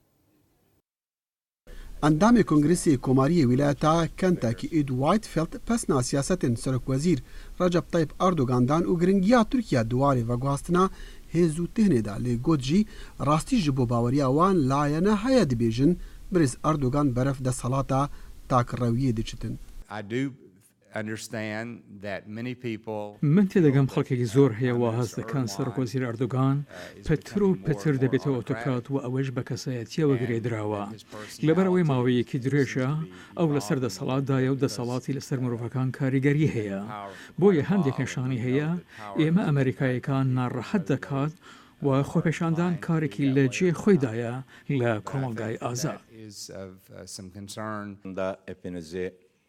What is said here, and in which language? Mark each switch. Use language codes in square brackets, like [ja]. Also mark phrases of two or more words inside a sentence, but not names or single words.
[ku] Endamê Kongresê Komariyê Wîlayeta Kentucky û Whitefield pesna siyasetên Serokwezîr Recep Tayyip Erdogandan û giringiya Tirkiye duwarê veguhastina hêz û tîhnê da lê got jî rastî ji bo baweriya wan layene heye dibêjin Birêz Erdogan beref desthelata takirewiyê diçitin. [ckb] من تێدەگەم خەڵکێکی زۆر هەیە وا هەست دەکەن سەرۆکوەزیر ئەردۆغان پەتر و پەتر دەبێتەوە ئۆتۆکرات و ئەوەش بە کەسایەتیەوە گرێدراوە لەبەرەوەی ماوەیەکی درێژە ئەو لەسەر دەسەڵاتدایە و دەسەڵاتی لەسەر مرۆڤەکان کاریگەری هەیە بۆیە هەندێک نیشانی هەیە ئێمە ئەمریکایەکان ناڕەحەت دەکات و خۆپێشاندان کارێکی لە جێ خۆیدایە لە کۆمەلگای ئازاد.